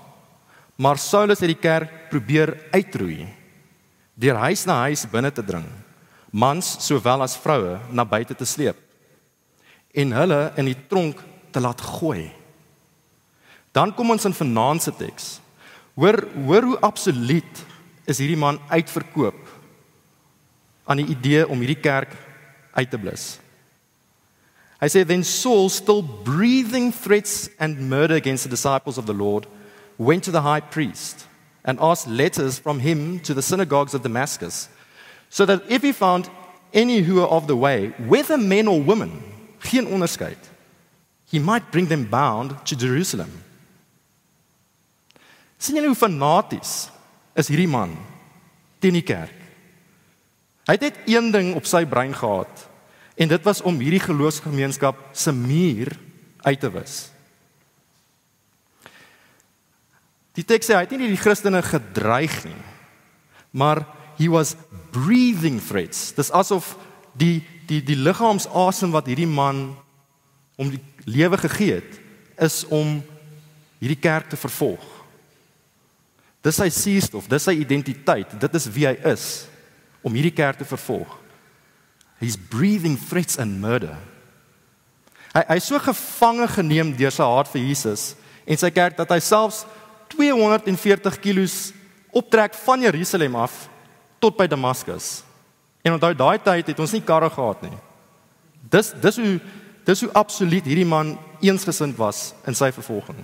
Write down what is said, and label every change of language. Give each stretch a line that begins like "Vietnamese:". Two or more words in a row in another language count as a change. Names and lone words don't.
Afrikaans: Maar Saulus het die kerk probeer uitroei, deur huis na huis binne te dring, mans sowel as vroue na buite te sleep en hulle in die tronk te laat gooi. Dan kom ons in vanaand se teks. Hoor hoe absoluut is hierdie man uitverkoop aan die idee om hierdie kerk uit te blus. Hy sê,
English: then Saul, still breathing threats and murder against the disciples of the Lord, went to the high priest and asked letters from him to the synagogues of Damascus, so that if he found any who were of the way, whether men or women,
Afrikaans: geen onderskeid,
English: he might bring them bound to Jerusalem.
Afrikaans: Sien julle hoe fanaties is hierdie man teen die kerk? Hy het net een ding op sy brein gehad, en dit was om hierdie geloofsgemeenskap se muur uit te wis. Die teks sê, hy het nie die Christene gedreig nie, maar
English: he was breathing threats.
Afrikaans: Dis asof die liggaamsasem wat hierdie man om die lewe gegee het, is om hierdie kerk te vervolg. Dis sy suurstof, dis sy identiteit, dit is wie hy is, om hierdie kerk te vervolg.
English: He's breathing threats and murder.
Afrikaans: Hy is so gevange geneem deur sy haat vir Jesus en sy kerk, dat hy selfs 240 kilos optrek van Jerusalem af tot by Damaskus. En onthou, daai tyd het ons nie karre gehad nie. Dis hoe absoluut hierdie man eensgesind was in sy vervolging.